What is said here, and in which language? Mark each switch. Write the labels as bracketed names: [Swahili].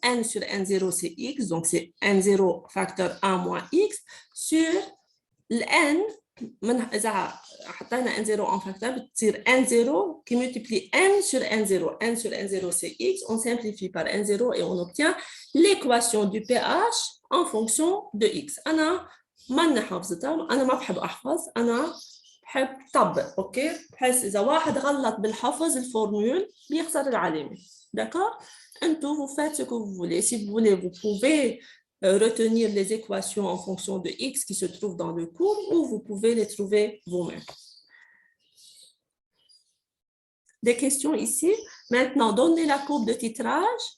[French] N sur N0 c'est X, donc c'est N0 facteur 1 moins X sur le N. [Arabic] إذا حطينا [French] N0 en facteur [Arabic] بتصير [French] N0 qui multiplie N sur N0. N sur N0 c'est X, on simplifie par N0 et on obtient l'équation du pH en fonction de X. [Arabic] ماني حافظتها، أنا ما بحب أحفظ، أنا بحب طبق، أوكي؟ بحيث إذا واحد غلط بالحفظ الفورمول بيخسر العلامة، [French] d'accord? [Arabic] أنتوا [French] vous faites ce que vous voulez. Si vous voulez, vous pouvez retenir les équations en fonction de X qui se trouvent dans le cours ou vous pouvez les trouver vous-même. Des questions ici? Maintenant, donnez la courbe de titrage.